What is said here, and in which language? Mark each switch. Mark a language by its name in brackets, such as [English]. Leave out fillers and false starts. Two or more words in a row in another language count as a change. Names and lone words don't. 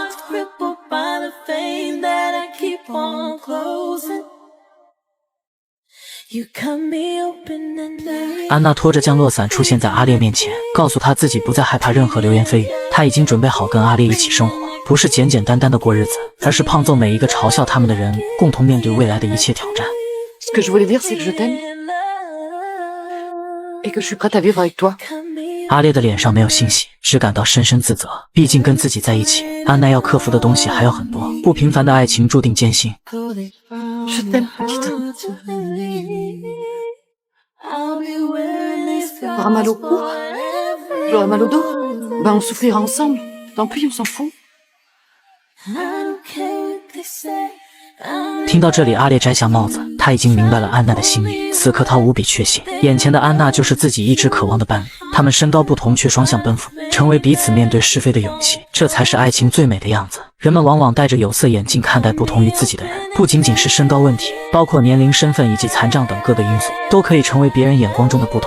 [Chinese] 安娜拖着降落伞出现在阿烈面前，告诉他自己不再害怕任何流言蜚语，她已经准备好跟阿烈一起生活，不是简简单单的过日子，而是胖揍每一个嘲笑他们的人，共同面对未来的一切挑战。 [French] Ce que je voulais dire, c'est que je t'aime et que je suis prête à vivre avec toi. [Chinese] 阿烈的脸上没有欣喜，只感到深深自责。毕竟跟自己在一起，安娜要克服的东西还有很多。不平凡的爱情注定艰辛。 [French] Je t'aime, petite. T'auras mal au cou? J'aurai mal au dos? Ben, on souffrira ensemble. Tant pis, on s'en fout. [Chinese] 听到这里，阿烈摘下帽子，他已经明白了安娜的心意。此刻他无比确信，眼前的安娜就是自己一直渴望的伴侣。他们身高不同，却双向奔赴，成为彼此面对是非的勇气。这才是爱情最美的样子。人们往往戴着有色眼镜看待不同于自己的人，不仅仅是身高问题，包括年龄、身份以及残障等各个因素，都可以成为别人眼光中的不同。